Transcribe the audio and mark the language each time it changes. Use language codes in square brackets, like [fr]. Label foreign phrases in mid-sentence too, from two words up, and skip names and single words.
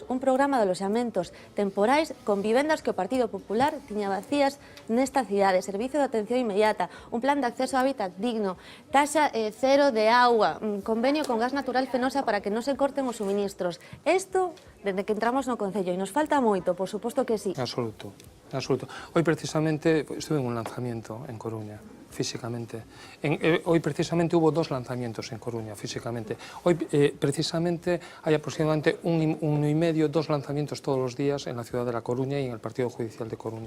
[gl] Un programa de aloxamentos temporais con vivendas que o Partido Popular tiña vacías nesta cidade, servicio de atención inmediata, un plan de acceso a hábitat digno, taxa cero de agua, convenio con gas natural fenosa para que non se corten os suministros. Isto, desde que entramos no Concello, e nos falta moito, por suposto que sí. Absoluto. [es] Hoy precisamente estuve en un lanzamiento en Coruña, físicamente. Hoy precisamente hubo 2 lanzamientos en Coruña, físicamente. Hoy precisamente hay aproximadamente 1,5, 2 lanzamientos todos los días en la ciudad de La Coruña y en el Partido Judicial de Coruña.